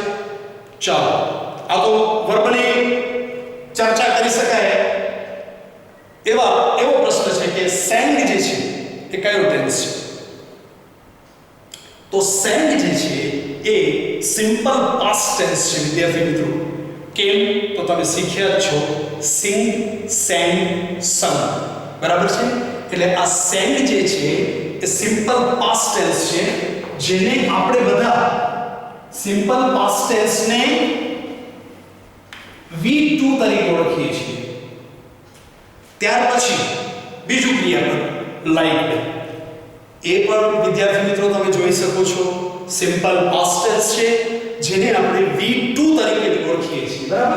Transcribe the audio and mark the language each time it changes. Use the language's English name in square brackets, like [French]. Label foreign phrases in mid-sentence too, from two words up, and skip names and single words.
[Gujarati] ચાલો આ તો વર્બલી ચર્ચા કરી શકાય એવો પ્રશ્ન છે કે sang જે છે એ કયો ટેન્સ છે. તો sang જે છે એ [English] simple past tense [Gujarati] છે વિદ્યાર્થી મિત્રો. કેમ તો તમે શીખ્યા છો [English] sing, sang, sung, [Gujarati] બરાબર છે. એટલે આ sang જે છે એ [English] simple past tense [Gujarati] છે, જેને આપણે બધા [English] simple past tense [Gujarati] V2 તરીકે ઓળખીએ છીએ. ત્યાર પછી બીજું ક્રિયાપદ liked, એ પણ વિદ્યાર્થી મિત્રો તમે જોઈ શકો છો [English] simple past tense [Gujarati] છે, જેને આપણે V2 તરીકે ઓળખીએ છીએ, બરાબર.